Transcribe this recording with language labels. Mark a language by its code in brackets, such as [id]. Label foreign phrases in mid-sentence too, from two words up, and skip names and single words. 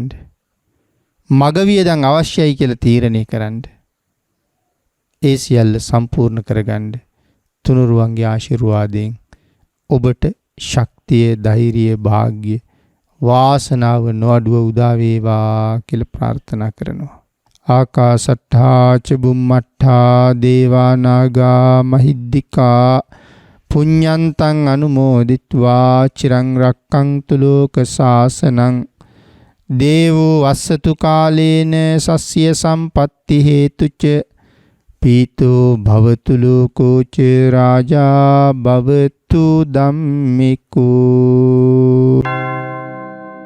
[si] මග වියදම් අවශ්‍යයි කියලා තීරණය කරන්න. ඒ සියල්ල සම්පූර්ණ කරගන්න තුනුරුවන්ගේ ආශිර්වාදයෙන් ඔබට ශක්තිය, ධෛර්යය, වාග්ය, වාසනාව නොඅඩුව උදා වේවා කියලා ප්‍රාර්ථනා කරනවා. [pi] ආකාසට්ඨා ච බුම්මට්ඨා දේවා නාග මහිද්దికා පුඤ්ඤන්තං අනුමෝදිත්වා චිරං රක්ඛන්තු ලෝක සාසනං දේවෝ වස්සතු කාලේන සස්ය සම්පත්ති හේතුච පීතෝ භවතු ලෝකෝ ච රාජා භවතු ධම්මිකෝ